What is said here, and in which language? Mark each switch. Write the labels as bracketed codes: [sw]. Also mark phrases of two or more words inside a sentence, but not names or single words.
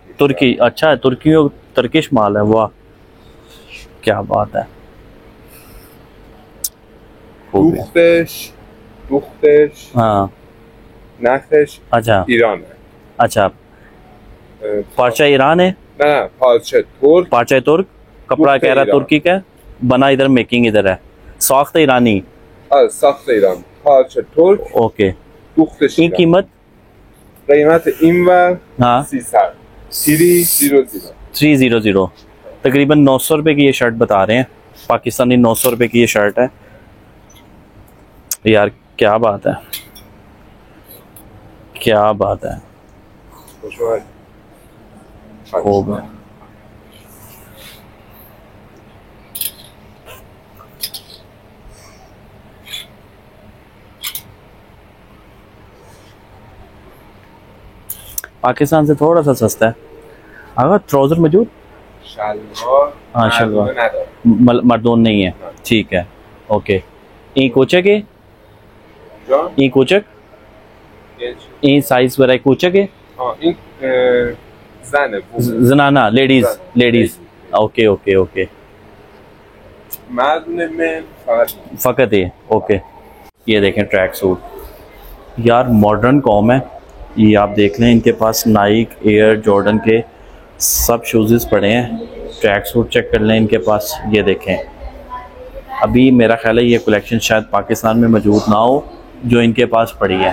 [ur] ترکی، اچھا ہے، ترکش مال ہے. واہ کیا بات ہے. Buchtisch. हाँ [fa] نخلش [ur] अच्छा [fa] ایرانه. [ur] اچھا پارچہ ایران ہے, [fa] نه پارچه ترک. [ur] پارچہ ترک، کپڑا کہہ رہا ہے ترکی کا، بنا ادھر، میکنگ ادھر ہے, [fa] ساخت ایرانی. ساخت ایران. پارچه ترک. [ur] ओके. [fa] دوختش این ایران. [ur] कीमत [fa] قیمت اینور [ur] हाँ 300. 300. 300 تقریباً 900 روپے کی یہ شرٹ بتا رہے ہیں، پاکستانی 900 روپے کی یہ شرٹ ہے. یار کیا بات ہے، کیا بات ہے. [fa] خوش اومد. [ur] خوب ہے. پاکستان سے تھوڑا سا سستا ہے. آغا ٹراؤزر موجود? [fa] شلوار. [ur] ہاں شلوار [fa] نداره. [ur] مردوں نہیں ہے، ٹھیک ہے. اوکے. ای کوچک ہے, [fa] جان. [ur] ای کوچک، ای سائز برای کوچک ہے. [fa] این زنه. [ur] زنانہ [en] ladies ladies. OK OK OK. [fa] مرد من فقط [ur] فقط ہے. اوکے. یہ دیکھیں [en] track suit, [ur] یار ماڈرن کام ہے یہ. آپ دیکھ لیں، ان کے پاس نائک، ایئر، جارڈن کے سب شوز پڑے ہیں. [en] track suit [ur] چیک کر لیں ان کے پاس. یہ دیکھیں، ابھی میرا خیال ہے یہ کلیکشن شاید پاکستان میں موجود نہ ہو جو ان کے پاس پڑی ہے.